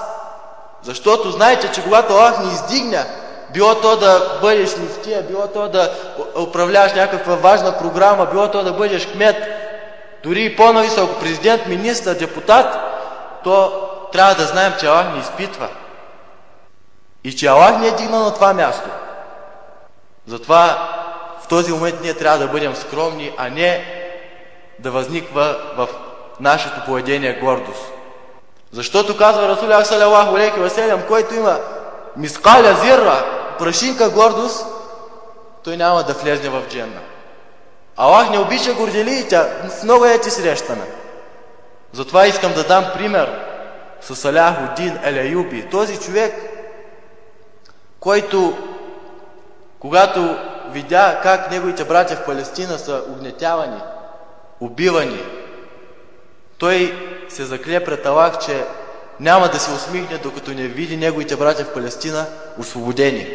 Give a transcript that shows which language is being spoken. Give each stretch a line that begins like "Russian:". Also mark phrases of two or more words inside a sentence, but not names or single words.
Bulgarian: Защото знаете, че когато Аллах ни издигне, било то да бъдеш мифтия, било то да управляваш някаква важна програма, било то да бъдеш кмет, дори и по-нависок президент, министър, депутат, то трябва да знаем, че Аллах ни изпитва. И че Аллах ни е дигнал на това място. Затова в този момент ние трябва да бъдем скромни, а не да възниква в нашето поведение гордост. Защото казва
Arabic: رسول صلى الله عليه وسلم,
Bulgarian: който има
Arabic: مثقال ذرة,
Bulgarian: прашинка гордост, той няма да влезне в дженна. Аллах не обича горделиите, в много ети срещаме. Затова искам да дам пример с Салахудин Ел-Аюби. Този човек, който, когато видя как неговите братя в Палестина са угнетявани, убивани, той се закле пред Аллах, че няма да се усмихне, докато не види неговите братя в Палестина освободени.